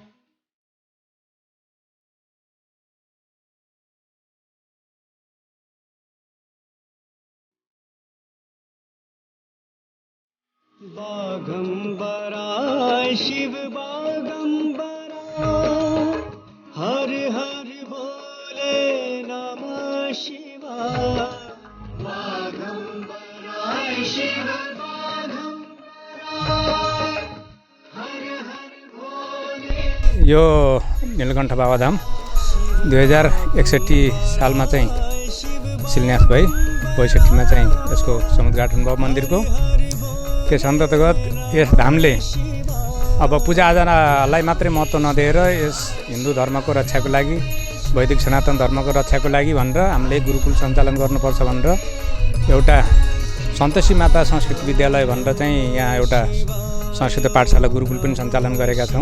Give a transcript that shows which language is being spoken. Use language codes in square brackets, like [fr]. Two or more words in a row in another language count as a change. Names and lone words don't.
[hi] बागंबरा शिव बागंबरा हर हर भोले नमः शिवाय। बागंबरा शिव बागंबरा हर हर भोले। [ne] यो नीलकण्ठ बाबाधाम 2061 सालमा चाहिँ शिलान्यास भई 62 चाहिँ यसको समुद्घाटन भयो मन्दिरको। त्यस अन्तर्गत यस धामले अब पूजाआजालाई मात्रै महत्त्व नदिएर यस हिन्दू धर्मको रक्षाको लागि, वैदिक सनातन धर्मको रक्षाको लागि भनेर हामीले गुरुकुल सञ्चालन गर्नुपर्छ भनेर एउटा सन्तोषी माता संस्कृत विद्यालय भनेर चाहिँ यहाँ एउटा संस्कृत पाठशाला गुरुकुल पनि सञ्चालन गरेका छौँ।